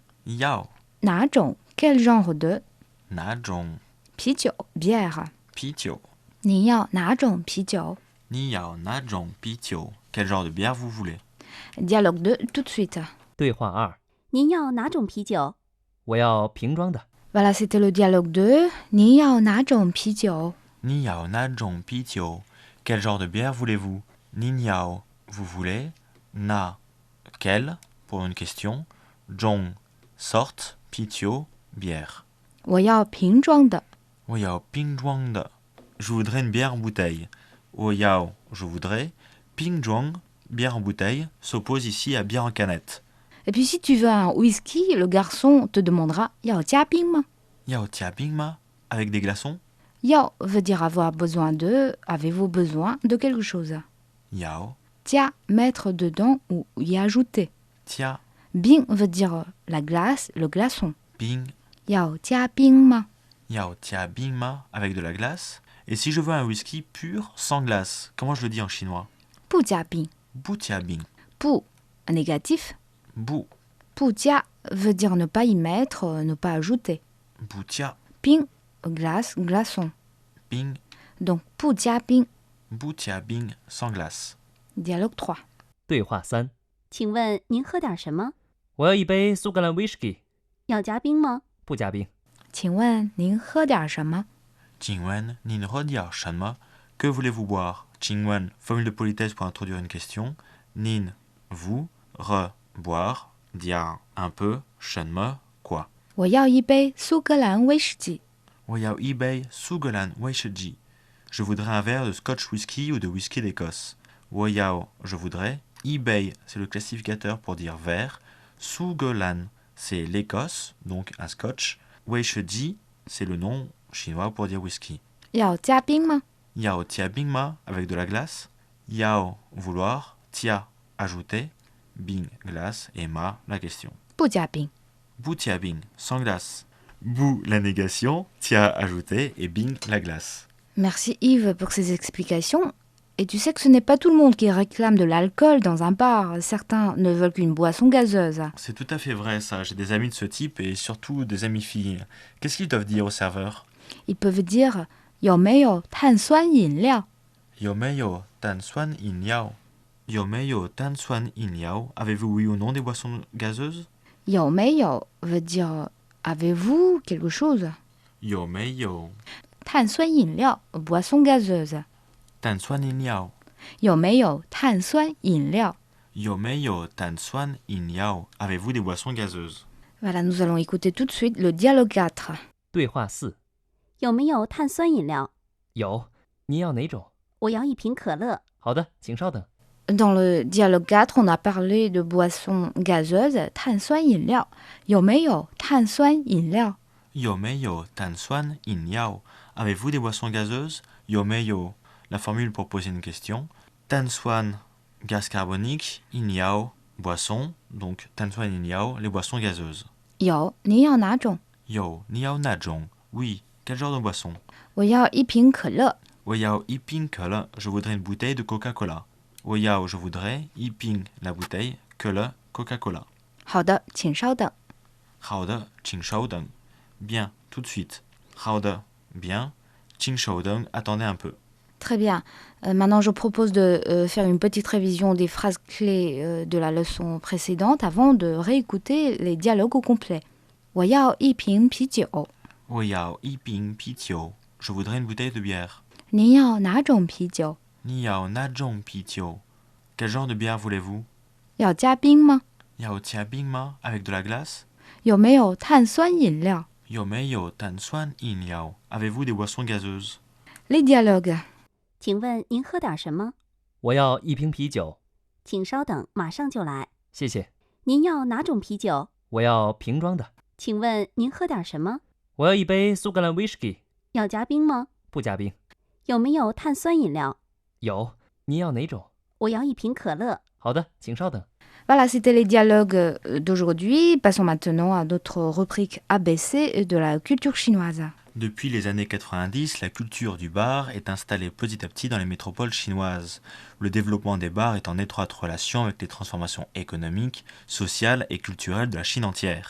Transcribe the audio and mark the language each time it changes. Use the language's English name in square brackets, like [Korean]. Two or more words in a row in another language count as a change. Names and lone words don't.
[Chinese] yao, 哪种 [French] quel genre de [Chinese] 哪种啤酒 bière. pitio. 您要哪种啤酒？你要哪种啤酒. [French] Quel genre de bière vous voulez? Dialogue 2 tout de suite. [Chinese] 对话2，您要哪种啤酒？我要瓶装的。 [French] Voilà, c'était le dialogue 2. [Chinese] 您要哪种啤酒？你要哪种啤酒. [French] Quel genre de bière voulez-vous? [Chinese] 您要, [French] vous voulez. Na, quel, pour une question. Zhong, sorte. Pitio, bière. [Chinese] 我要瓶装的。我要瓶装的. [French] Je voudrais une bière en bouteille. [Chinese] 我要, [French] je voudrais. Pingzhuang, bière en bouteille, s'oppose ici à bière en canette. Et puis si tu veux un whisky, le garçon te demandera [Chinese] 要加冰吗？要加冰吗, [French] avec des glaçons. 要 veut dire avoir besoin de, avez-vous besoin de quelque chose. [Chinese] Yao, [French] 加 mettre dedans ou y ajouter. [Chinese] tia, [French] Bing veut dire la glace, le glaçon. [Chinese] bing. 要加冰吗？要加冰吗, [French] avec de la glace. Et si je veux un whisky pur, sans glace, comment je le dis en chinois? [Chinese] 不加冰。不加冰. [French] 不 un négatif. [Chinese] Bu, 不加 [French] veut dire ne pas y mettre, ne pas ajouter. [Chinese] 不加, [French] Bing glace, glaçon. [Chinese] bing. [French] Donc [Chinese] 不加冰。不加冰, [French] sans glace. Dialogue 3. [Chinese] 对话3，请问您喝点什么？我要一杯苏格兰 whisky，要加冰吗？不加冰。请问您喝点什么？请问，您喝点什么, [French] que voulez-vous boire? Jingwen, formule de politesse pour introduire une question. Nin, vous, boire, diar, un peu, shanma, quoi? [Chinese] 我要一杯苏格兰威士忌。我要一杯苏格兰威士忌. [French] Je voudrais un verre de scotch whisky ou de whisky d'Écosse. [Chinese] 我要, [French] je voudrais. Ibei, c'est le classificateur pour dire verre. Sugolan, c'est l'Écosse, donc un scotch. Weishiji, c'est le nom chinois pour dire whisky. [Chinese] 要加冰吗？要加冰吗, [French] avec de la glace. Yao, vouloir. Tia, ajouter. Bing, glace. Et ma, la question. [Chinese] 不加冰。不加冰, [French] sans glace. Bu, la négation. Tia, ajouter. Et bing, la glace. Merci Yves pour ces explications. Et tu sais que ce n'est pas tout le monde qui réclame de l'alcool dans un bar. Certains ne veulent qu'une boisson gazeuse. C'est tout à fait vrai ça, j'ai des amis de ce type et surtout des amis filles. Qu'est-ce qu'ils doivent dire au serveur? Ils peuvent dire [Chinese] 有没有碳酸饮料？有没有碳酸饮料。有没有碳酸饮料. [French] Avez-vous oui ou non des boissons gazeuses? [Chinese] 有没有 [French] veut dire avez-vous quelque chose? [Chinese] Yomeyo 碳酸饮料 [French] boisson gazeuse. [Chinese] 碳酸饮料. 有没有碳酸饮料？有没有碳酸饮料. [French] Avez-vous des boissons gazeuses? Voilà, nous allons écouter tout de suite le dialogue 4. [Chinese] 对话4，有没有碳酸饮料？有，您要哪种？我要一瓶可乐。好的，请稍等。 [French] Dans le dialogue 4, on a parlé de boissons gazeuses, [Chinese] 碳酸饮料。有没有碳酸饮料？有没有碳酸饮料. [French] Avez-vous des boissons gazeuses? Yomeyo, la formule pour poser une question. [Chinese] 碳酸, [French] gaz carbonique. [Chinese] 饮料, [French] boisson. Donc [Chinese] 碳酸饮料, [French] les boissons gazeuses. [Chinese] 有，您要哪种？有，您要哪种. [French] Oui, quel genre de boisson? [Chinese] 我要一瓶可乐。我要一瓶可乐, [French] je voudrais une bouteille de Coca-Cola. [Chinese] 我要, [French] je voudrais, iping, la bouteille, kele, Coca-Cola. [Chinese] 好的，请稍等。好的，请稍等. [French] Bien, tout de suite. Haode, bien. [Chinese] 请稍等, [French] attendez un peu. Très bien. Maintenant, je propose de faire une petite révision des phrases clés de la leçon précédente avant de réécouter les dialogues au complet. [Chinese] 我要一瓶啤酒。我要一瓶啤酒, [French] je voudrais une bouteille de bière. [Chinese] 您要哪种啤酒？你要哪种啤酒. [French] Quel genre de bière voulez-vous? [Chinese] 要加冰吗？要加冰吗, [French] avec de la glace? [Chinese] 有没有碳酸饮料？有没有碳酸饮料. [French] Avez-vous des boissons gazeuses? Les dialogues. [Chinese] 请问您喝点什么？我要一瓶啤酒，请稍等，马上就来。谢谢。您要哪种啤酒？我要瓶装的。请问您喝点什么？我要一杯苏格兰威士忌，要加冰吗？不加冰。有没有碳酸饮料？有，您要哪种？我要一瓶可乐。好的，请稍等。 [French] Voilà, c'était les dialogues d'aujourd'hui. Passons maintenant à notre rubrique ABC de la culture chinoise. Depuis les années 90, la culture du bar est installée petit à petit dans les métropoles chinoises. Le développement des bars est en étroite relation avec les transformations économiques, sociales et culturelles de la Chine entière.